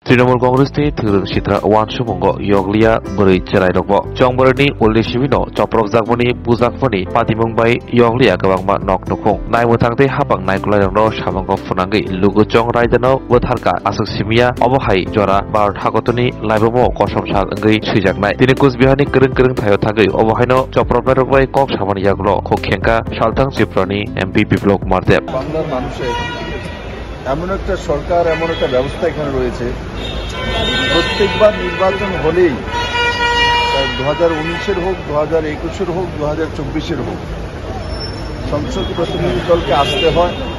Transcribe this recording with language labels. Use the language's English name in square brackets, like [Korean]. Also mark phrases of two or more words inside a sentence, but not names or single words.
[Kok Borok] Trinamool Congress ni Thirung Sitra Wan Sumongo Yoglia Beri Cerai Dokbo Chongberni Uli Shimino Coprok Zakmani Buzakmani Patimung Bai Yoglia Gawangma Nok Nukong Nai Mutangte Habang Nai Kulayangno Shabangko Funangi Lugu Chong Raidano Wutharka Asuk Simia Obohai Jora Bar Hakotoni Laibomo Kosom Sal Ngri Sijaknai Tini Kusbihani Kereng Thayo Thagui Obohaino Coprok Berbai Kok Sabani Yaglo Kokhenka Shaltang Chiprani MP Biplok Mardeb [Bangla] বাংলার মানুষের এমন একটা সরকার এমন একটা ব্যবস্থা এখানে রয়েছে প্রত্যেকবার নির্বাচন হলেই 2019-এর হোক 2021-এর হোক 2024-এর হোক সংসদ প্রতিনিধি দলকে আসতে হয়